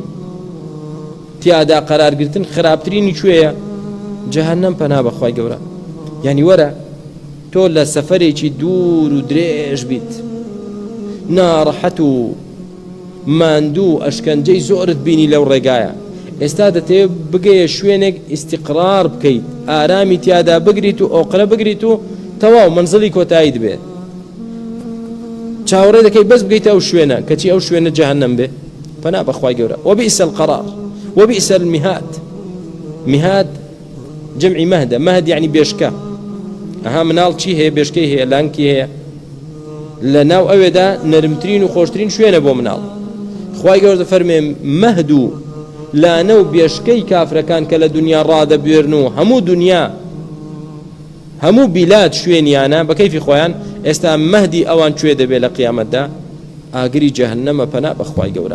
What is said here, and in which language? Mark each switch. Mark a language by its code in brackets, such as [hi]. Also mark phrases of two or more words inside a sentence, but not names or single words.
[ckb] تیادا قەرارگرتن خراپترینی کوێیە جەهەنەم پەنا بەخوای گەورە یعنی وەرە تۆ لە سەفەرێکی دوور و درێژ بیت ناڕەحەت و ماندوو ئەشکەنجەی زۆرت بینی لەو ڕێگایە ئێستا دەتێ بگەیە شوێنێک ئیستیقرار بکەیت ئارامی تیادا بگریت و ئۆقرە بگریت و تەواو منزڵی کۆتایی دەبێت چاوەڕێ دەکەی بەس بگەیتە ئەو شوێنە کەچی ئەو شوێنە جەهەنەم بێ پەنا بەخوای گەورە [ar] وبئس القرار وبئس المهاد [ckb] مهاد جمعی مهدە مهد یعنی بێشکە ئەها مناڵ چی هەیە بێشکەی هەیە لانکی هەیە لە ناو ئەوێدا نەرمترین و خۆشترین شوێنە بۆ مناڵ خوای گەورە دەفەرمێ مەهد و لانە و بێشکەی کافرەکان کە لە دنیا ڕادەبوێرن و هەموو دنیا هەموو بیلات شوێنیانە بە کەیفی خۆیان ئێستا مەهدی ئەوان کوێ دەبێت لە قیامەتدا ئاگری جەهەنەمە پەنا بەخوای گەورە